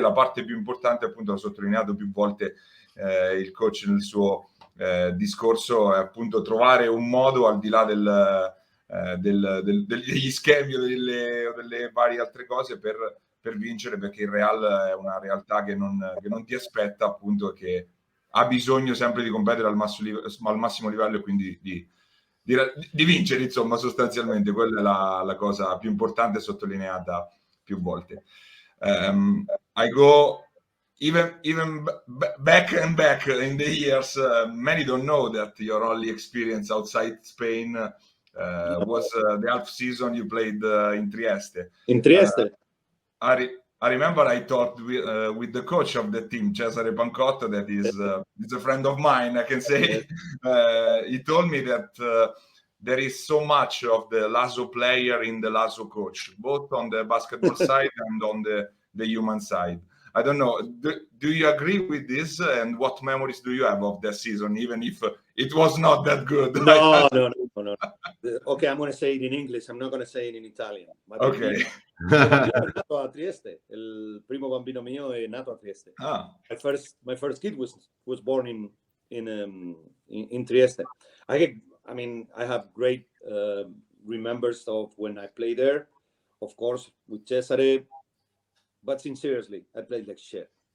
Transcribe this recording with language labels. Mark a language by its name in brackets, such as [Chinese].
[Italian] La parte più importante, appunto, l'ha sottolineato più volte il coach nel suo discorso, è appunto trovare un modo, al di là degli schemi o delle varie altre cose, per vincere, perché il Real è una realtà che non ti aspetta, appunto, che ha bisogno sempre di competere al massimo livello, e quindi di vincere, insomma, sostanzialmente. Quella è la cosa più importante, sottolineata più volte. [English] I go even back and back in the years. Many don't know that your only experience outside Spain was the half season you played in Trieste. In Trieste. I remember I talked with the coach of the team, Cesare Pancotto, that is a friend of mine, I can say. He told me that there is so much of the Laso player in the Laso coach, both on the basketball side and on the human side. I don't know, do you agree with this? And what memories do you have of that season, even if it was not that good? No. Okay, I'm going to say it in English. I'm not going to say it in Italian. Okay. [Italian] È nato a Trieste. Il primo bambino mio è nato a Trieste. [English] My first kid was born in Trieste. I have great remembers of when I played there. Of course, with Cesare. But sincerely, I played like shit.